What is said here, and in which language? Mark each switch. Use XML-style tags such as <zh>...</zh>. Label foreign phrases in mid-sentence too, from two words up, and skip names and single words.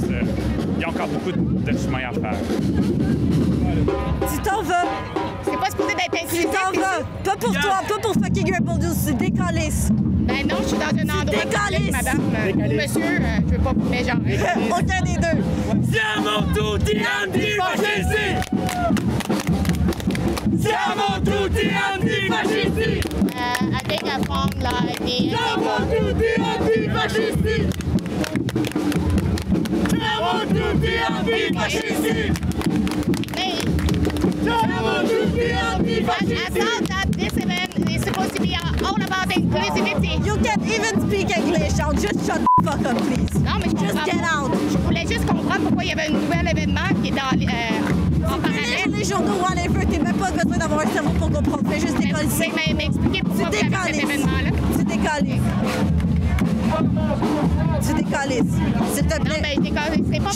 <fr>il y a encore beaucoup de chemin à faire. Tu t'en vas. C'est pas supposé d'être inclusif. Tu t'en vas. Pas pour toi, pas pour fucking Rebel News, c'est décalisse. Ben non, je suis dans un endroit public, madame. Ou monsieur, je veux pas, mais genre... Aucun des deux.</fr> <it>Siamo tutti antifascisti! Siamo tutti antifascisti!</it> <fr>Avec la forme, là,</fr> <it>Siamo tutti antifascisti! Siamo tutti antifascisti! Siamo tutti antifascisti!</it> <en>I thought that this event is supposed to be all about inclusivity. You can't even speak English. I'll just shut the fuck up, please.</en> <fr>Non, mais je</fr> <en>Just get out.</en> <fr>Je voulais juste comprendre pourquoi il y avait un nouvel événement qui est en parallèle. Les journaux, whatever, t'as même pas besoin d'avoir un cerveau pour comprendre. Fais juste Vous décoller. pouvez m'expliquer pourquoi vous avez cet événement-là? Tu décalisses. Tu décalisses. S'il te Non, plaît. ben je décalisserai pas.</fr>